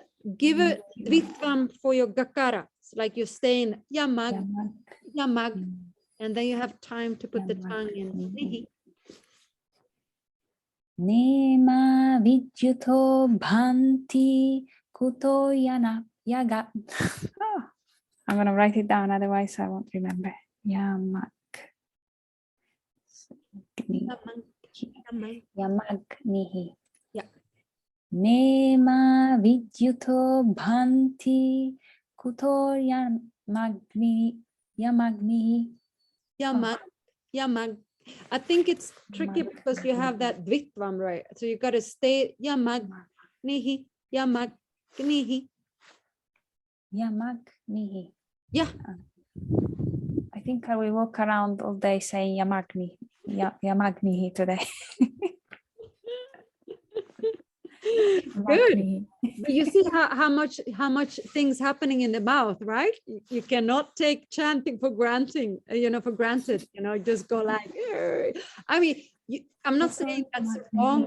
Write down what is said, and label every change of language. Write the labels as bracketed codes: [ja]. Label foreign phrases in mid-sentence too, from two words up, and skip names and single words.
[en] Give a dvitvam for your gakara. It's like you're saying yamag, yamag, and then you have time to put the tongue in. [sa] Nihi. नेमा विद्युतो भान्ति कुतो यग. [en] I'm gonna write it down, otherwise I won't remember. [sa] Yamagnihi. [en] Yeah. [sa] नेमा विद्युतो भान्ति कुतो यमग्निः. यमग् यमग्. [en] I think it's tricky because you have that dvitvam, right? So you got to stay [sa] यमग् निहि यमग् निहि. Yamagnihi. [en] Yeah. I think I will walk around all day saying Yamagnihi today. Good. But you see how much things happening in the mouth, right? You cannot take chanting for granting, for granted, just go like, I mean, I'm not saying that's wrong.